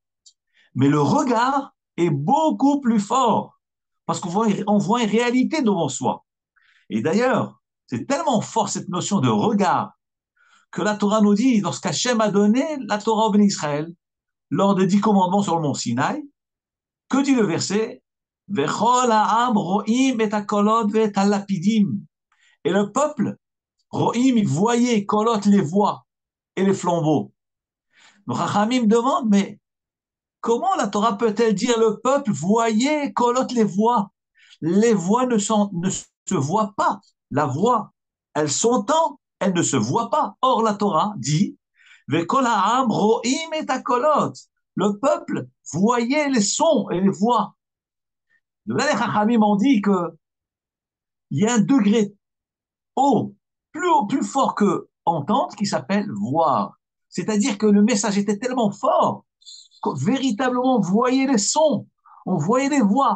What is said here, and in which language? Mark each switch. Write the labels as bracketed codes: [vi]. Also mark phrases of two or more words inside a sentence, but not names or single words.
[fr] Mais le regard est beaucoup plus fort, parce on voit une réalité devant soi. Et d'ailleurs, c'est tellement fort cette notion de regard que la Torah nous dit, lorsqu'Hachem a donné la Torah au béni Israël, lors des 10 commandements sur le mont Sinaï, que dit le verset? [he] וכל העם רואים את הקולות ואת הלפידים. [fr] Et le peuple, ro'im, il voyait, kolot les voix et les flambeaux. Le Chachamim demande, mais comment la Torah peut-elle dire le peuple, voyez, kolot les voix? Les voix ne se voient pas. La voix, elle s'entend, elle ne se voit pas. Or, la Torah dit, [he] וכל העם רואים את הקולות. [fr] Le peuple voyait les sons et les voix. De là, les Chachamim ont dit qu'il y a un degré haut, plus fort que entendre, qui s'appelle voir. C'est-à-dire que le message était tellement fort qu'on véritablement voyait les sons, on voyait les voix.